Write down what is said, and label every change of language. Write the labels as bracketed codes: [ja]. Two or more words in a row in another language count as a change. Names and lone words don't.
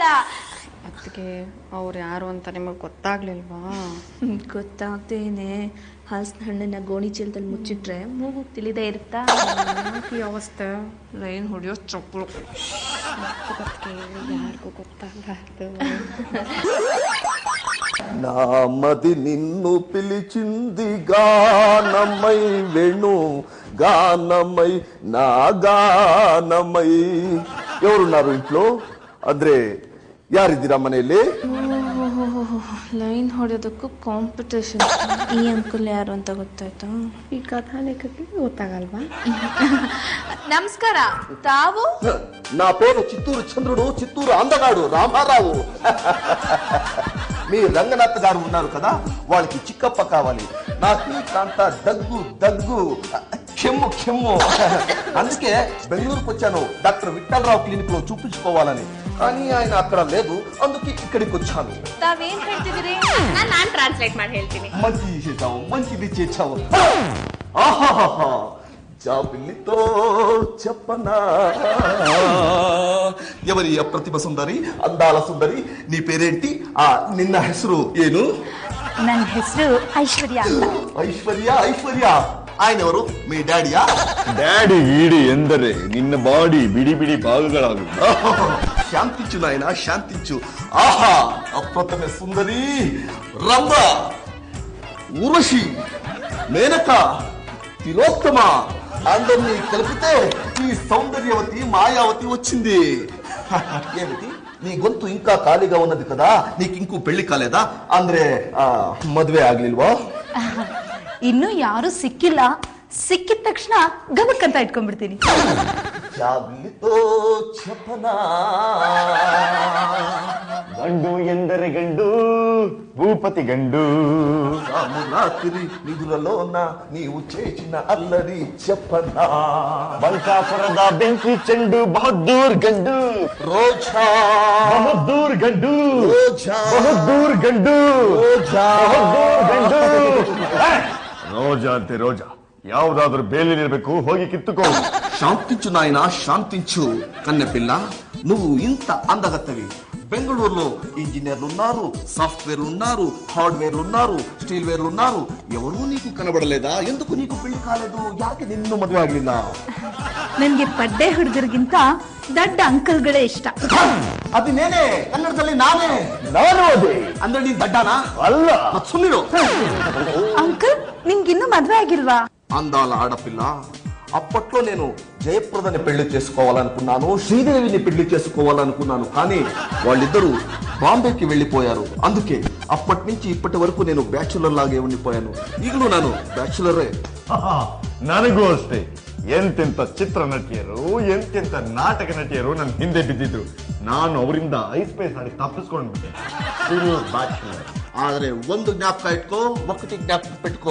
[kn] ಅದಕ್ಕೆ ಅವ್ರು ಯಾರು ಅಂತ ನಿಮಗೆ ಗೊತ್ತಾಗ್ಲಿಲ್ವಾ? ಗೊತ್ತಾಗ್ತೇನೆ. ಹಲಸಿನ ಹಣ್ಣನ್ನ ಗೋಣಿ ಚೀಲದಲ್ಲಿ ಮುಚ್ಚಿಟ್ರೆ ಮೂಗು ತಿಳಿದೇ ಇರುತ್ತಾ? ಈ ಅವಸ್ಥೆ ಲೈನ್ ಹೊಡಿಯೋ ಚಪ್ಪಲು. ಯಾರಿಗೂ ಗೊತ್ತಾಗಲಾರ್ದು. [te] నామది నిన్ను పిలిచింది గానమై వేణు గానమై నా గానమై. ఎవరున్నారు ఇంట్లో? [kn] ಅಂದ್ರೆ ಯಾರಿದ್ದೀರಾ ಮನೆಯಲ್ಲಿ? ಲೈನ್ ಹೊಡೆಯೋದಕ್ಕೂ ಕಾಂಪಿಟೇಷನ್. ಈ ಅಂಕಲ್ ಯಾರು ಅಂತ ಗೊತ್ತಾಯ್ತಾ? ಈ ಕಥಾಲೇಖಕ್ಕೆ ಗೊತ್ತಾಗಲ್ವಾ? ನಮಸ್ಕಾರ, ತಾವು? [te] నా పేరు చిత్తూరు చంద్రుడు, చిత్తూరు అందగాడు రామారావు. మీ రంగనాథ్ గారు ఉన్నారు కదా, వాళ్ళకి చిక్కప్ప కావాలి. నాకు కాంత దగ్గు దగ్గు కెమ్ము కెమ్ము. అందుకే బెంగళూరుకు వచ్చాను డాక్టర్ విఠలరావు క్లినిక్ లో చూపించుకోవాలని. కానీ ఆయన అక్కడ లేదు, అందుకే ఇక్కడికి వచ్చాను. [kn] ತಾವೇನ್ ಹೇಳ್ತಿದ್ದೀರಿ? ನಾನ್ ಟ್ರಾನ್ಸ್ಲೇಟ್ ಮಾಡಿ ಹೇಳ್ತೀನಿ. [te] మంచిది చేసావు, మంచిది చేసావు. ఆహాహా, జాబిల్లితో చెప్పనా. ఎవరి అప్రతిభ సుందరి, అందాల సుందరి, నీ పేరేంటి? [kn] నిన్న ಹೆಸರು ಏನು? ನನ್ನ ಹೆಸರು ಐಶ್ವರ್ಯ ಅಂತ. ಐಶ್ವರ್ಯ ಐಶ್ವರ್ಯ. [te] ఆయన ఎవరు? మీ డాడీయా? [kn] ಡ್ಯಾಡಿ ಗೀಡಿ ಎಂದರೆ ನಿನ್ನ ಬಾಡಿ ಬಿಡಿ ಬಿಡಿ ಭಾಗಗಳಾಗುತ್ತೆ. [te] శాంతించు నాయన, శాంతించు. ఆహా, అప్రతిమ సుందరి, రంభ, ఊర్వశి, మేనక, తిలోత్తమ అందరినీ కలిపితే ఈ సౌందర్యవతి మాయావతి వచ్చింది. ఏమిటి నీ గొంతు ఇంకా ఖాళీగా ఉన్నది కదా? నీకు ఇంకూ పెళ్లి కాలేదా? [kn] ಅಂದ್ರೆ ಮದುವೆ ಆಗ್ಲಿಲ್ವಾ? ಇನ್ನು ಯಾರು ಸಿಕ್ಕಿಲ್ಲ. ಸಿಕ್ಕಿದ ತಕ್ಷಣ ಗಮಕ್ ಅಂತ ಇಟ್ಕೊಂಡ್ಬಿಡ್ತೀನಿ. [te] జాబిలితో చపనా. [kn] ಗಂಡು ಎಂದರೆ ಗಂಡು, ಭೂಪತಿ ಗಂಡು. [te] రాత్రి నిధులలోన నీవు చేసిన అల్లరి చెప్పనా. [kn] ಬಂಕಾಪುರದ ಬೆಂಕಿ ಚೆಂಡು, ಬಹದ್ದೂರ್ ಗಂಡು. రోజా ಬಹದ್ದೂರ್ ಗಂಡು, రోజా ಬಹದ್ದೂರ್ ಗಂಡು, రోజా ಗಂಡು. ರೋಜಾ ಅಂತೆ ರೋಜಾ. ಯಾವ್ದಾದ್ರು ಬೇಲಿನಿರ್ಬೇಕು, ಹೋಗಿ ಕಿತ್ತುಕೋ. [te] శాంతించు నాయన, శాంతించు. కన్నెపిల్ల, నువ్వు ఇంత అందగత్తవి. బెంగళూరులో ఇంజనీర్లు ఉన్నారు, సాఫ్ట్వేర్లు ఉన్నారు, హార్డ్వేర్లు ఉన్నారు, స్టీల్ వేర్లు ఉన్నారు. ఎవరూ నీకు కనబడలేదా? ఎందుకు నీకు పెళ్లి కాలేదు? ಯಾಕೆ ನಿನ್ನೂ ಮದುವೆ ಆಗ್ಲಿಲ್ಲ? ನನ್ಗೆ ಪಡ್ಡೆ ಹುಡುಗರಿಗಿಂತ ದೊಡ್ಡ ಅಂಕಲ್ಗಳೇ ಇಷ್ಟ. ಅದು ನೇನೆ, ಕನ್ನಡದಲ್ಲಿ ನಾನೇ. ನಾನು ಅದೇ ಅಂದ್ರೆ ನೀನ್ ದಡ್ಡನಾ? ಅಲ್ಲ. ಸುಮ್ನಿರು. ಅಂಕಲ್, ನಿಮ್ಗಿನ್ನೂ మద్వే ಆಗಿಲ್ವಾ? అందాల ఆడపిల్ల. అప్పట్లో నేను జయప్రదని పెళ్లి చేసుకోవాలనుకున్నాను, శ్రీదేవిని పెళ్లి చేసుకోవాలనుకున్నాను. కానీ వాళ్ళిద్దరూ బాంబేకి వెళ్ళిపోయారు. అందుకే అప్పటి నుంచి ఇప్పటి వరకు నేను ಬ್ಯಾಚುಲರ್ లాగే ఉండిపోయాను. [kn] ಈಗಲೂ ನಾನು ಬ್ಯಾಚುಲರೇ. ನನಗೂ ಅಷ್ಟೇ. ಎಂತೆಂತ ಚಿತ್ರ ನಟಿಯರು, ಎಂತೆಂತ ನಾಟಕ ನಟಿಯರು ನನ್ನ ಹಿಂದೆ ಬಿದ್ದಿದ್ರು. ನಾನು ಅವರಿಂದ ಐಸ್ ಪೈಸ್ ಆಡಿ ತಪ್ಪಿಸ್ಕೊಂಡ್ಬಿಟ್ಟೆ. ಆದ್ರೆ ಒಂದು ಜ್ಞಾಪಕ ಇಟ್ಕೋ, [te] ఒక్కటి జ్ఞాపక పెట్టుకో.